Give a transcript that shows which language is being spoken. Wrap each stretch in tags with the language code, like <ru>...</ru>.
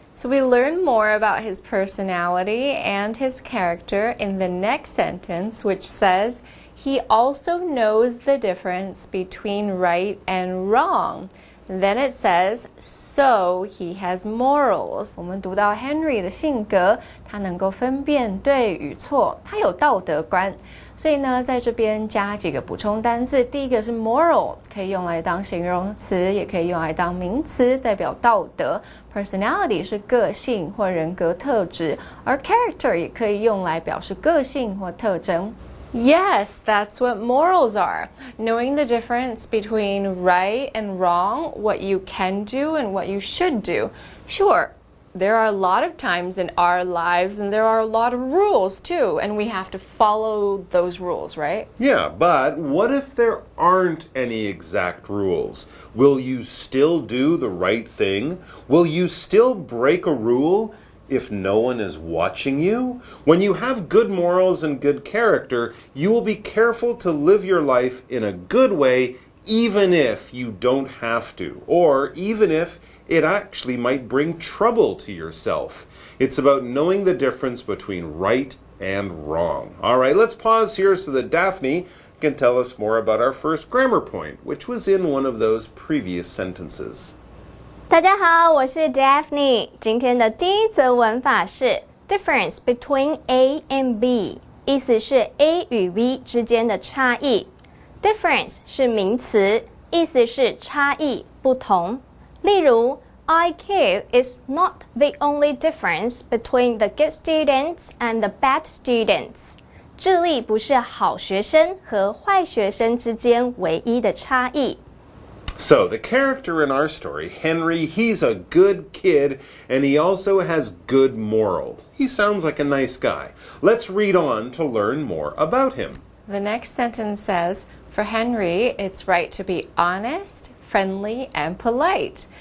<en>So we learn more about his personality and his character in the next sentence, which says, he also knows the difference between right and wrong. Then it says, so he has morals.</en> <zh>我们读到 Henry 的性格，他能够分辨对与错，他有道德观。所以呢，在这边加几个补充单字。第一个是 moral， 可以用来当形容词，也可以用来当名词，代表道德。 Personality 是个性或人格特质，而 character 也可以用来表示个性或特征。</zh> <en>Yes, that's what morals are. Knowing the difference between right and wrong, what you can do and what you should do. Sure, there are a lot of times in our lives and there are a lot of rules too, and we have to follow those rules, right? Yeah, but what if there aren't any exact rules? Will you still do the right thing? Will you still break a rule if no one is watching you? When you have good morals and good character, you will be careful to live your life in a good way even if you don't have to, or even if it actually might bring trouble to yourself. It's about knowing the difference between right and wrong. All right, let's pause here so that Daphne can tell us more about our first grammar point, which was in one of those previous sentences.</en> <zh>大家好，我是 Daphne。今天的第一则文法是</zh> <en>difference between A and B，</en> <zh>意思是 A 与 B 之间的差异。 Difference 是名词，意思是差异、不同。例如</zh> <en>IQ is not the only difference between the good students and the bad students.</en> <zh>智力不是好学生和坏学生之间唯一的差异。</zh> <en>So, the character in our story, Henry, he's a good kid, and he also has good morals. He sounds like a nice guy. Let's read on to learn more about him. The next sentence says, for Henry, it's right to be honest, friendly, and polite.</en>